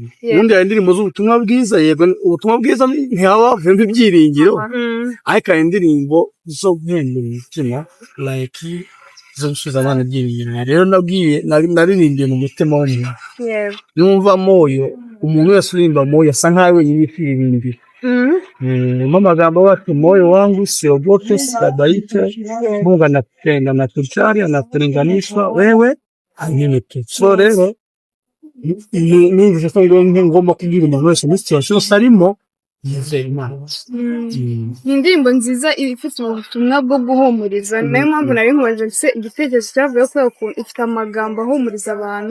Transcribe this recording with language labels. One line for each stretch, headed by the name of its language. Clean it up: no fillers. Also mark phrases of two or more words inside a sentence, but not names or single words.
Kinyarwanda: Ubundi hari indirimbo z'ubutumwa bwiza, yego ubutumwa bwiza ntihaba havuyemo ibyiringiro, ariko hari indirimbo zo guhembura umutima like zo gusubiza abana ibyiringiro. Rero naririmbiye mu mutima w'umuntu. Numva Moyo, umuntu wese uririmba Moyo asa nkaho wenyine yifirimbira.
Swahili: Amagambo wacu Moyo wangu siogope, sitabaite, Mungu anakupenda na tujali, anatulinganisha wewe hanyuke.
Kinyarwanda: So rero ni ngomba kubwira umuntu wese muri situation arimo yizera Imana. Ni indirimbo nziza ifite ubutumwa bwo guhumuriza, niyo mpamvu nari nkomeje igitekerezo cyavuye ko ifite amagambo ahumuriza abantu.